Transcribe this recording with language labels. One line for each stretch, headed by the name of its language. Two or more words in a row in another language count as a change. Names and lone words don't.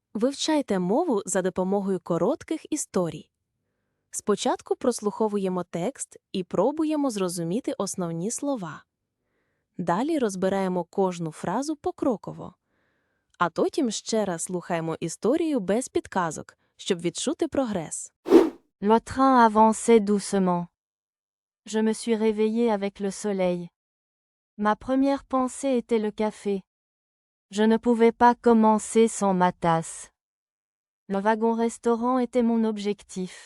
Ukrainian: Вивчайте мову за допомогою коротких історій. Спочатку прослуховуємо текст і пробуємо зрозуміти основні слова. Далі розбираємо кожну фразу покроково. А потім ще раз слухаємо історію без підказок, щоб відчути прогрес.
French: Le train avançait doucement. Je me suis réveillée avec le soleil. Ma première pensée était le café. Je ne pouvais pas commencer sans ma tasse. Le wagon-restaurant était mon objectif.